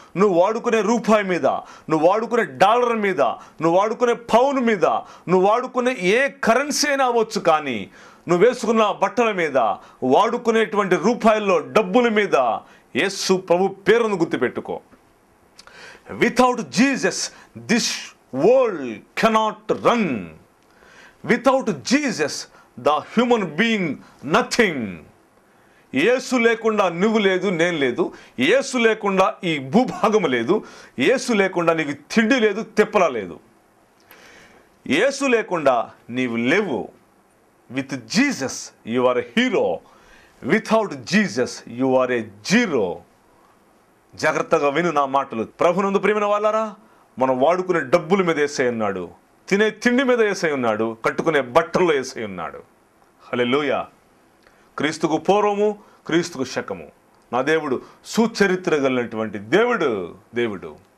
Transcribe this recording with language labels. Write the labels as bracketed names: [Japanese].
[Telugu] నువ్వు వాడుకునే రూపాయి మీద, నువ్వు వాడుకునే డాలర్ మీద, నువ్వు వాడుకునే పౌన్ మీద, నువ్వు వాడుకునే ఏ కరెన్సీ అయినా అవ్వచ్చు, కానీ నువ్వు వేసుకున్న బట్టల మీద, వాడుకునేటువంటి రూపాయల్లో, డబ్బుల మీద యేసు ప్రభు పేరును గుర్తుపెట్టుకో. [English] Without Jesus, this world cannot run. Without Jesus, the human being, nothing. [Telugu] యేసు లేకుండా నువ్వు లేదు, నేను లేదు. యేసు లేకుండా ఈ భూభాగం లేదు. యేసు లేకుండా నీకు తిండి లేదు, తిప్పల లేదు. యేసు లేకుండా నీవు లేవు. [English] With Jesus, you are a hero. Without Jesus, you are a zero. [Telugu] జాగ్రత్తగా విను నా మాటలు. ప్రభునందు ప్రియమైన వాళ్ళారా, మనం వాడుకునే డబ్బుల మీద యేసయ్య ఉన్నాడు, తినే తిండి మీద యేసయ్య ఉన్నాడు, కట్టుకునే బట్టల్లో యేసయ్య ఉన్నాడు. హల్లెలూయా. క్రీస్తుకు పూర్వము, క్రీస్తుకు శకము. నా దేవుడు సుచరిత్ర కలిగినటువంటి దేవుడు.